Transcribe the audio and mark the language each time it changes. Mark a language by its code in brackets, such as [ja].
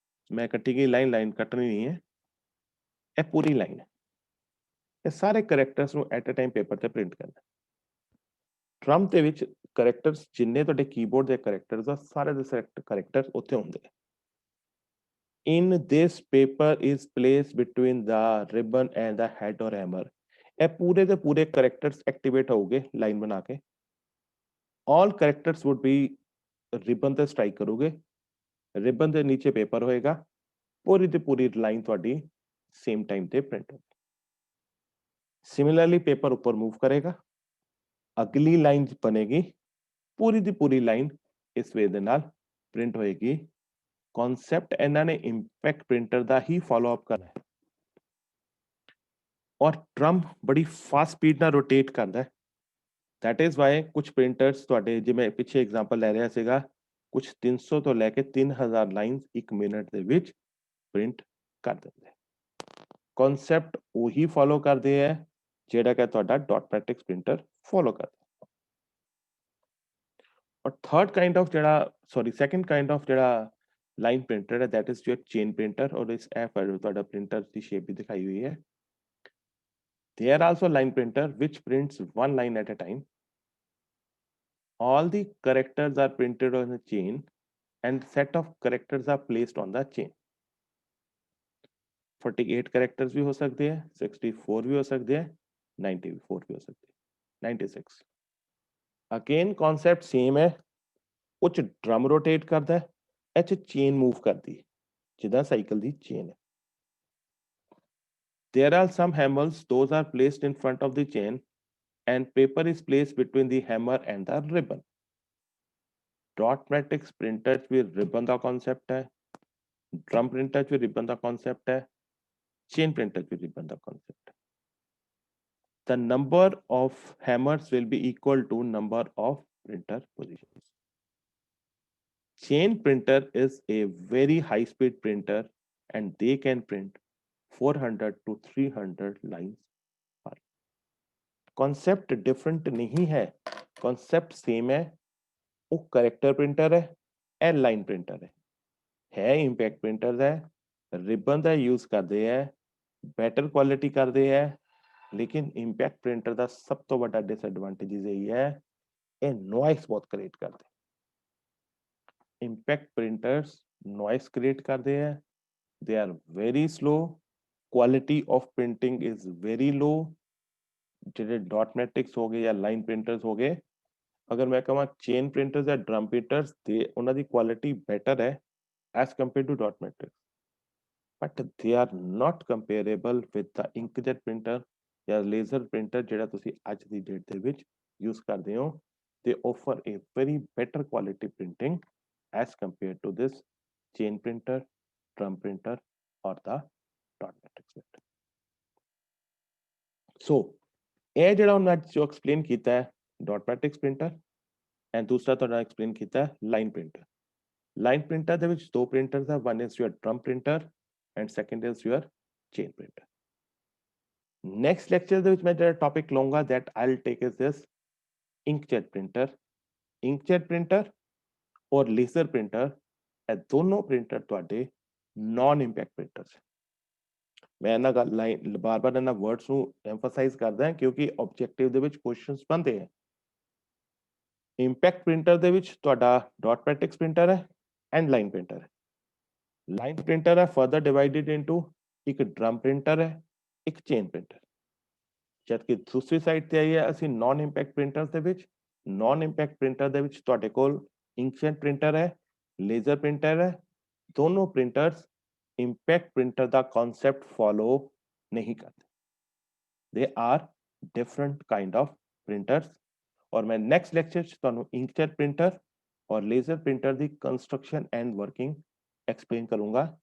[hi] मैं कटी गई लाइन लाइन कटनी नहीं है, ये पूरी लाइन है, ये सारे करैक्टर्स [pa] ਨੂੰ ਐਟ ਅ ਟਾਈਮ ਪੇਪਰ ਤੇ ਪ੍ਰਿੰਟ ਕਰਨਾ। ਟਰੰਪ ਦੇ ਵਿੱਚ ਕਰੈਕਟਰਸ ਜਿੰਨੇ ਤੁਹਾਡੇ ਕੀਬੋਰਡ ਦੇ ਕਰੈਕਟਰਸ ਆ ਸਾਰੇ ਦੇ ਸਿਲੈਕਟ ਕਰੈਕਟਰਸ ਉੱਥੇ ਹੁੰਦੇ ਆ। [en] In this paper is placed between the ribbon and the head or hammer, [pa] ਇਹ ਪੂਰੇ ਦੇ ਪੂਰੇ ਕਰੈਕਟਰਸ ਐਕਟੀਵੇਟ ਹੋਗੇ ਲਾਈਨ ਬਣਾ ਕੇ। [en] all characters would be ribbon [pa] ਤੇ ਸਟ੍ਰਾਈਕ ਕਰੋਗੇ, ਰਿਬਨ ਦੇ ਨੀਚੇ ਪੇਪਰ ਹੋਏਗਾ, ਪੂਰੀ ਦੀ ਪੂਰੀ ਲਾਈਨ ਤੁਹਾਡੀ ਸੇਮ ਟਾਈਮ ਤੇ ਪ੍ਰਿੰਟ ਹੋਗੀ। ਸਿਮਿਲਰਲੀ ਪੇਪਰ ਉੱਪਰ मूव ਕਰੇਗਾ, ਅਗਲੀ ਲਾਈਨ ਬਨੇਗੀ, ਪੂਰੀ ਦੀ ਪੂਰੀ ਲਾਈਨ ਇਸ ਵੇ ਦੇ ਨਾਲ ਪ੍ਰਿੰਟ ਹੋਏਗੀ। ਕਨਸੈਪਟ ਇਹਨਾਂ ਨੇ ਇੰਪੈਕਟ ਪ੍ਰਿੰਟਰ ਦਾ ਹੀ ਫਾਲੋ ਅਪ ਕਰਨਾ ਹੈ ਔਰ ਟਰੰਪ ਬੜੀ ਫਾਸਟ ਸਪੀਡ ਨਾਲ ਰੋਟੇਟ ਕਰਦਾ ਹੈ। [en] that is why [hi] कुछ प्रिंटर्स [pa] ਤੁਹਾਡੇ ਜਿਵੇਂ ਪਿੱਛੇ ਐਗਜ਼ਾਮਪਲ ਲੈ ਰਿਹਾ ਸੀਗਾ, ਕੁਝ 300 ਤੋਂ ਲੈ ਕੇ 3000 ਲਾਈਨਸ 1 ਮਿੰਟ ਦੇ ਵਿੱਚ ਪ੍ਰਿੰਟ ਕਰ ਦਿੰਦੇ। ਕਨਸੈਪਟ ਉਹੀ ਫਾਲੋ ਕਰਦੇ ਹੈ ਜਿਹੜਾ ਕਿ ਤੁਹਾਡਾ ਡਾਟ ਮੈਟ੍ਰਿਕਸ ਪ੍ਰਿੰਟਰ ਫਾਲੋ ਕਰਦਾ। ਔਰ ਥਰਡ ਕਾਈਂਡ ਆਫ ਜਿਹੜਾ ਸੈਕੰਡ ਕਾਈਂਡ ਆਫ ਜਿਹੜਾ ਲਾਈਨ ਪ੍ਰਿੰਟਰ ਹੈ [en] That is your chain printer. [hi] और इस ऐप पर [pa] ਤੁਹਾਡਾ ਪ੍ਰਿੰਟਰ ਦੀ ਸ਼ੇਪ ਵੀ ਦਿਖਾਈ ਹੋਈ ਹੈ। [en] There are also line printer which prints one line at a time. All the characters are printed on a chain and set of characters are placed on the chain. [hi] 48 characters भी हो सकते हैं, 64 भी हो सकते हैं, 94 भी हो सकते हैं, 96। Again concept same है, कुछ drum rotate करता है, [pa] ਇਹ [hi] chain move करती है, [pa] जिदा साइकिल दी [hi] chain है। [en] There are some hammers, those are placed in front of the chain and paper is placed between the hammer and the ribbon. [hi] Dot matrix printer भी ribbon का concept है, drum printer भी ribbon का concept है, chain printer भी ribbon का concept है। [en] The number of hammers will be equal to number of printer positions. Chain printer is a very high speed printer and they can print 400 to 300 lines per। [hi] Concept different नहीं है, concept same है, वो character printer है ए line printer है impact printer है, ribbon का use करते हैं, बेटर क्वालिटी करते हैं, लेकिन इंपैक्ट प्रिंटर का सब तो बड़ा डिसएडवांटेज यही है ये नॉइस बहुत क्रिएट करते हैं। इंपैक्ट प्रिंटर्स नॉइस क्रिएट करते हैं, [en] They are very slow, quality of printing is very low. [hi] जो डॉट मैट्रिक्स हो गए या लाइन प्रिंटर्स हो गए, अगर मैं कहूँ चेन प्रिंटर्स या ड्रम प्रिंटर्स उन्हों की क्वालिटी बेटर है as compare to dot matrix, [en] but they are not comparable with the [hi] inkjet printer या लेजर प्रिंटर [pa] ਜਿਹੜਾ ਤੁਸੀਂ ਅੱਜ ਦੀ ਡੇਟ ਦੇ ਵਿੱਚ ਯੂਜ਼ ਕਰਦੇ ਹੋ। [en] they offer a very better quality printing as compared to this chain printer, drum printer or the dot matrix printer। [pa] so ਇਹ ਜਿਹੜਾ ਉਹਨਾਂ ਜੋ ਐਕਸਪਲੇਨ ਕੀਤਾ ਹੈ ਡਾਟ ਮੈਟ੍ਰਿਕਸ ਪ੍ਰਿੰਟਰ ਐਂਡ ਦੂਸਰਾ ਤੁਹਾਡਾ ਐਕਸਪਲੇਨ ਕੀਤਾ ਹੈ ਲਾਈਨ ਪ੍ਰਿੰਟਰ। ਲਾਈਨ ਪ੍ਰਿੰਟਰ ਦੇ ਵਿੱਚ ਦੋ ਪ੍ਰਿੰਟਰਸ ਆ, [en] one is your drum printer and second is your chain printer। next lecture [pa] ਦੇ ਵਿੱਚ ਮੈਂ ਜਿਹੜਾ ਟੌਪਿਕ ਲਵਾਂਗਾ [en] that I'll take is this inkjet printer। [pa] inkjet printer [hi] और [pa] laser printer ਇਹ ਦੋਨੋਂ ਪ੍ਰਿੰਟਰ ਤੁਹਾਡੇ non impact printers। ਮੈਂ ਇਹਨਾਂ ਗੱਲ ਲਾਈਨ ਬਾਰ-ਬਾਰ ਇਹਨਾਂ ਵਰਡਸ ਨੂੰ ਐਮਫਸਾਈਜ਼ ਕਰਦਾ ਹਾਂ ਕਿਉਂਕਿ ਆਬਜੈਕਟਿਵ ਦੇ ਵਿੱਚ ਕੁਐਸਚਨਸ ਬਣਦੇ ਹੈ। ਇੰਪੈਕਟ ਪ੍ਰਿੰਟਰ ਦੇ ਵਿੱਚ ਤੁਹਾਡਾ ਡਾਟ ਮੈਟ੍ਰਿਕਸ ਪ੍ਰਿੰਟਰ ਹੈ ਐਂਡ ਲਾਈਨ ਪ੍ਰਿੰਟਰ ਹੈ। ਲਾਈਨ ਪ੍ਰਿੰਟਰ ਹੈ [en] further divided into [pa] ਇੱਕ ਡਰਮ ਪ੍ਰਿੰਟਰ ਹੈ, ਇੱਕ ਚੇਨ ਪ੍ਰਿੰਟਰ। ਜਦਕਿ ਦੂਸਰੀ ਸਾਈਡ ਤੇ ਆਈ ਹੈ ਅਸੀਂ ਨਾਨ ਇੰਪੈਕਟ ਪ੍ਰਿੰਟਰ ਦੇ ਵਿੱਚ। ਨਾਨ ਇੰਪੈਕਟ ਪ੍ਰਿੰਟਰ ਦੇ ਵਿੱਚ ਤੁਹਾਡੇ ਕੋਲ ਇੰਕਜੈਟ ਪ੍ਰਿੰਟਰ ਹੈ, ਲੇਜ਼ਰ ਪ੍ਰਿੰਟਰ ਹੈ। ਦੋਨੋਂ ਪ੍ਰਿੰਟਰਸ [hi] इंपैक्ट प्रिंटर का कॉन्सेप्ट फॉलो नहीं करते, [en] They are different kind of printers. [hi] और मैं नेक्स्ट लेक्चर [pa] तुहानू [hi] इंकजेट प्रिंटर और लेजर प्रिंटर की कंस्ट्रक्शन एंड वर्किंग एक्सप्लेन करूंगा।